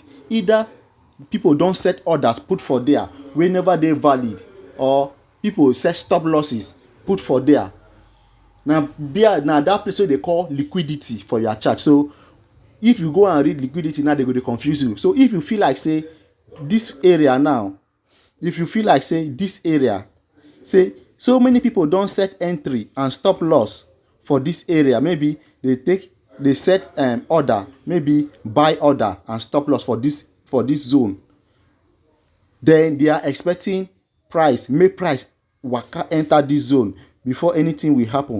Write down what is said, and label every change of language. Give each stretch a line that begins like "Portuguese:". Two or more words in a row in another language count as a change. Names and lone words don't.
Nigerian Pidgin: Either people don set orders put for there wey never dey valid, or people set stop losses put for there. Na that place wey dey call liquidity for your chart. So if you go and read liquidity now, they go dey confuse you. So if you feel like say this area now, say so many people don set entry and stop loss for this area, maybe they set order, maybe buy order and stop loss for this zone, then they are expecting price waka enter this zone before anything will happen.